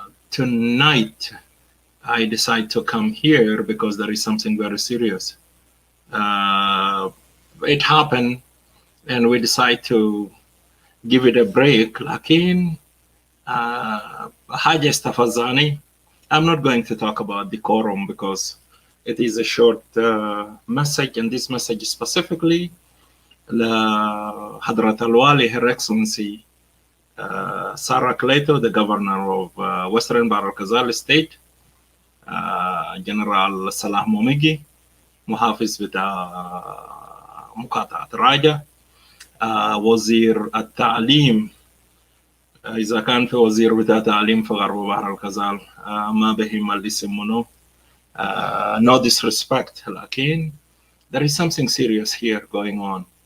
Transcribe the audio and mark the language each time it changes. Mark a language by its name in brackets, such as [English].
[English] Tonight I decide to come here because there is something very serious. It happened and we decide to give it a break. [Arabic] Lakin حاجة استفزاني. [English] I'm not going to talk about decorum because it is a short message, and this message specifically [Arabic] لحضرة الوالي, [English] Her Excellency Sarah Cleto, the governor of Western Bahr el-Ghazal State, General Salah Momigi, [Arabic] محافظ بتاع مقاطعة راجة, وزير التعليم. إذا كان في وزير بتاع تعليم في غرب بحر الغزال ما بهم الاسم منه. [English] No disrespect, [Arabic] لكن [English] there is something serious here going on.